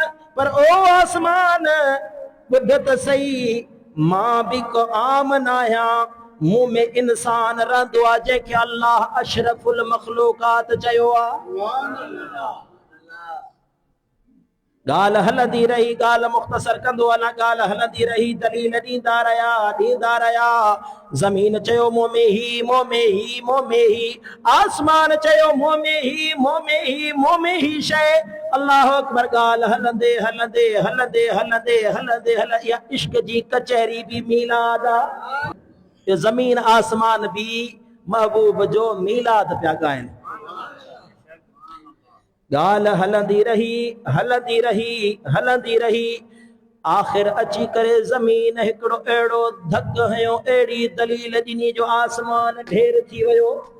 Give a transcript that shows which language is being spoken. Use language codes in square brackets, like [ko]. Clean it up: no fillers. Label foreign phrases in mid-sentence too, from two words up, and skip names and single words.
[sd] पर ओ आसमान ॿुध त सही, मां भी को आम न आहियां, मुंह में इंसान रहंदो आहे जंहिंखे अल्लाह [ar] أشرف المخلوقات [sd] चयो आहे। ॻाल्हि हलंदी रही, ॻाल्हि मुख़्तसर कंदो अला, ॻाल्हि हलंदी रही, दलील ॾींदा रहिया। ज़मीन चयो मुंह में ही, मुंह में ही, मुंह में ही। आसमान चयो मुंह में ही, मुंह में ही, मुंह में ही शय। [ar] الله أكبر. [sd] ॻाल्हि हलंदे हलंदे हलंदे हलंदे हलंदे हल या इश्क जी कचहरी भी मीलाद आ। ये ज़मीन आसमान भी महबूब जो मीलाद पिया ॻाइनि। ॻाल्हि हलंदी रही हलंदी रही हलंदी रही, आख़िर अची करे ज़मीन हिकिड़ो अहिड़ो धक हयो, अहिड़ी दलील ॾिनी जो आसमान ढेर थी वियो।